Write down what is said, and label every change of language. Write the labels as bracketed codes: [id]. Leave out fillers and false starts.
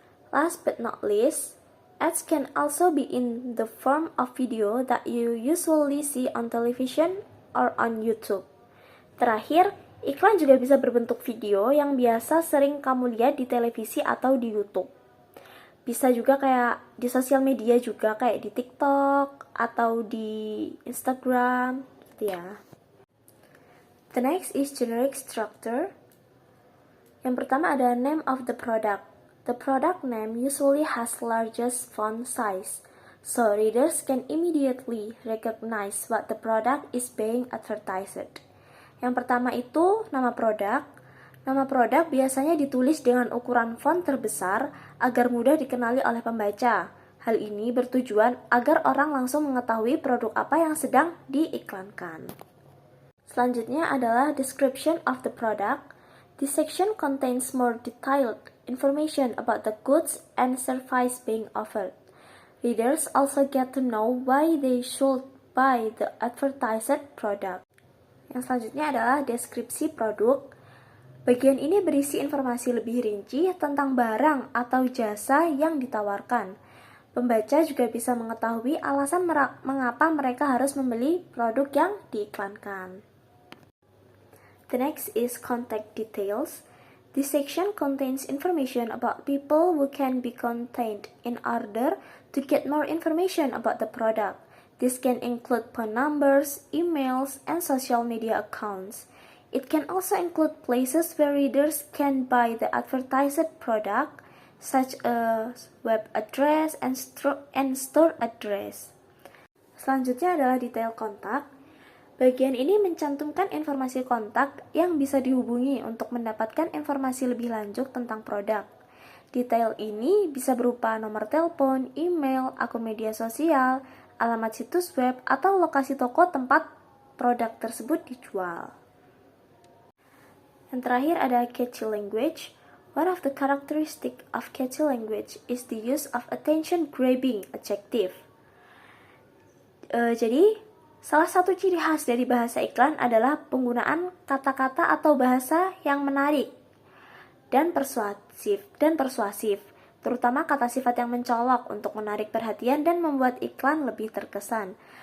[en] Last but not least, ads can also be in the form of video that you usually see on television or on YouTube. [id] Terakhir, iklan juga bisa berbentuk video yang biasa sering kamu lihat di televisi atau di YouTube. Bisa juga kayak di sosial media juga, kayak di TikTok atau di Instagram, gitu ya. [en] The next is generic structure. [id] Yang pertama ada [en] name of the product. The product name usually has largest font size, so readers can immediately recognize what the product is being advertised. [id] Yang pertama itu nama produk. Nama produk biasanya ditulis dengan ukuran font terbesar agar mudah dikenali oleh pembaca. Hal ini bertujuan agar orang langsung mengetahui produk apa yang sedang diiklankan. Selanjutnya adalah [en] description of the product. This section contains more detailed information about the goods and service being offered. Readers also get to know why they should buy the advertised product. [id] Yang selanjutnya adalah deskripsi produk. Bagian ini berisi informasi lebih rinci tentang barang atau jasa yang ditawarkan. Pembaca juga bisa mengetahui alasan mengapa mereka harus membeli produk yang diiklankan. [en] The next is contact details. This section contains information about people who can be contacted in order to get more information about the product. This can include phone numbers, emails, and social media accounts. It can also include places where readers can buy the advertised product, such as web address and store address. [id] Selanjutnya adalah detail kontak. Bagian ini mencantumkan informasi kontak yang bisa dihubungi untuk mendapatkan informasi lebih lanjut tentang produk. Detail ini bisa berupa nomor telepon, email, akun media sosial, alamat situs web, atau lokasi toko tempat produk tersebut dijual. Yang terakhir ada [en] catchy language. One of the characteristics of catchy language is the use of attention-grabbing adjective. [id] Jadi, salah satu ciri khas dari bahasa iklan adalah penggunaan kata-kata atau bahasa yang menarik dan persuasif, terutama kata sifat yang mencolok untuk menarik perhatian dan membuat iklan lebih terkesan.